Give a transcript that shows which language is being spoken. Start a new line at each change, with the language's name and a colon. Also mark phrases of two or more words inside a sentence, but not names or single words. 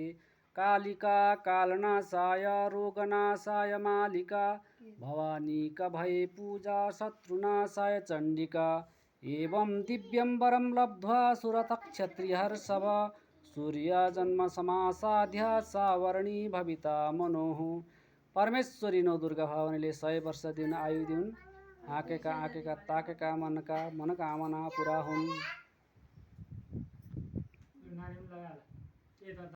Sanskrit: कालिका कालनाशाय रोगनाशाय मालिका भवानी कभये पूजा शत्रुनाशाय चण्डिका एवं दिव्यं वरं लब्ध्वा सुरतक्षत्रिहर्षव सूर्यजन्मसमासाद्य सावर्णी भविता मनुः
Nepali: परमेश्वरी नौ दुर्गा भवानीले 100 वर्ष दिन आयु दिउन् हाँकेका ताकेका मनका मनोकामना पुरा हुन्।